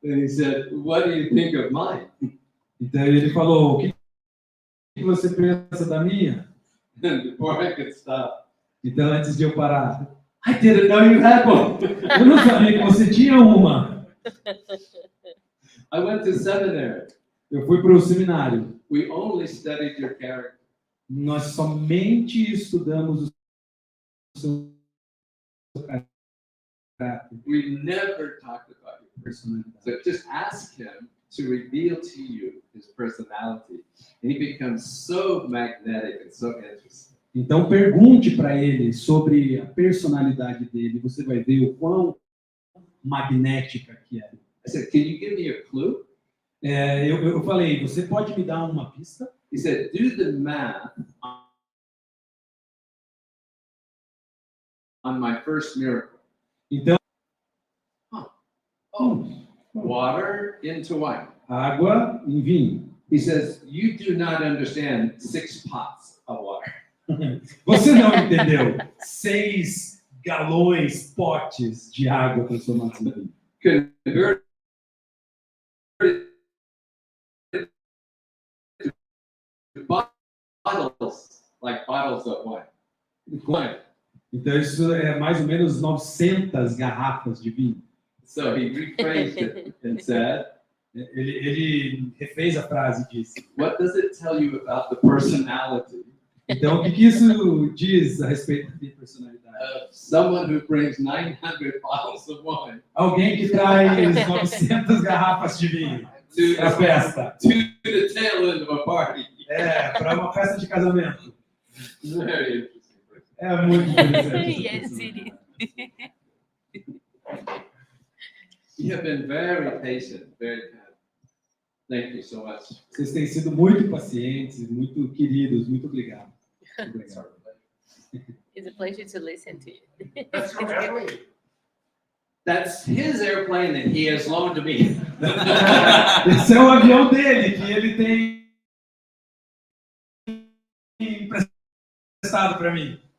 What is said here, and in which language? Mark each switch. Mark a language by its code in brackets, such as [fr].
[en] And he said, what do you think of mine? [pt] Então ele falou, o que você pensa da minha? [en] And before I could stop, [pt] Então antes de eu parar, [en] I didn't know you had one. [pt] eu não sabia que você tinha uma. [en] I went to seminary. [pt] Eu fui para o seminário. [en] We only studied your character. [pt] Nós somente estudamos o seu caráter, [en] We never talked about your [pt] personalidade. [en] So just ask him to reveal to you his personality. And he becomes so magnetic and so interesting. [pt] Então pergunte para ele sobre a personalidade dele. Você vai ver o quão magnética que é. [en] I said, can you give me a clue? [pt] Eu falei, você pode me dar uma pista? [en] He said, do the math on my first miracle. [pt] Então, [en] Water into wine. [pt] água em vinho. [en] He says, you do not understand 6 pots of water. [pt] Você não entendeu? 6 galões, potes de água transformados em vinho. [en] Convert bottles, like bottles of wine. [pt] Então isso é mais ou menos 900 garrafas de vinho. [en] So he rephrased it and said, [pt] Ele refez a frase e disse. [en] what does it tell you about the personality [pt] Então, o que isso diz a respeito da minha personalidade? [en] of someone who brings 900 bottles of wine [pt] Alguém que traz 900 garrafas de vinho [en] to [pt] para a festa. [en] to the tail end of a party? [pt] Para uma festa de casamento. [en] Very interesting. [pt] É muito interessante. [en] Yes, it is. You have been very patient, very kind. Thank you so much. [pt] Vocês têm sido muito pacientes, muito queridos. Muito obrigado. Muito obrigado. [en] It's a pleasure to listen to you. That's your airplane. That's his airplane that he has loaned to me. [pt] Esse é o avião dele, que ele tem emprestado para mim.